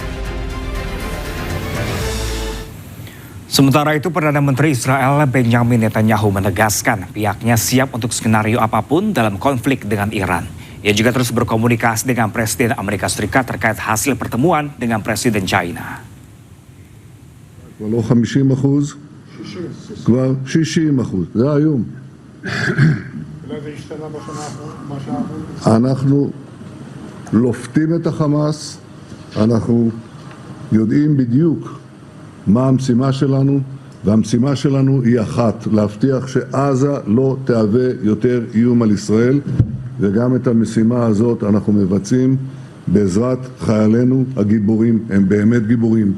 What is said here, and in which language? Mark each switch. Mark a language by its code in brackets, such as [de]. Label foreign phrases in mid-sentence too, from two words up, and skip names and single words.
[id] Sementara itu, Perdana Menteri Israel Benjamin Netanyahu menegaskan pihaknya siap untuk skenario apapun dalam konflik dengan Iran. Ia juga terus berkomunikasi dengan Presiden Amerika Serikat terkait hasil pertemuan dengan Presiden China. Walau 50%. [he] כבר 60%, זה היום. אנחנו לופתים את החמאס, אנחנו יודעים בדיוק מה המשימה שלנו, והמשימה שלנו היא אחת, להבטיח שעזה לא תהווה יותר איום על ישראל, וגם את המשימה הזאת אנחנו מבצעים בעזרת חיילינו הגיבורים, הם באמת גיבורים.